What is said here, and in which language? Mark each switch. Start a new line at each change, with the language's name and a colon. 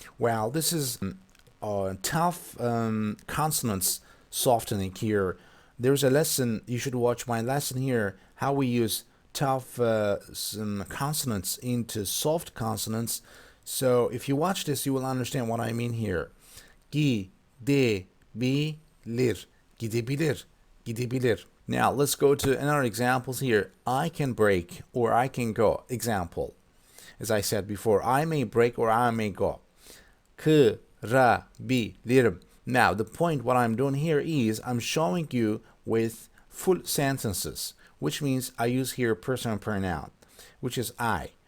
English: Well, this is tough consonants softening here. There's a lesson, you should watch my lesson here, how we use tough consonants into soft consonants. So if you watch this, you will understand what I mean here.
Turkish: Gidebilir, gidebilir, gidebilir.
English: Now let's go to another examples here. I can break or I can go. Example. As I said before, I may break or I may go.
Turkish: Kırabilirim.
English: Now, the point what I'm doing here is I'm showing you with full sentences, which means I use here personal pronoun, which is I.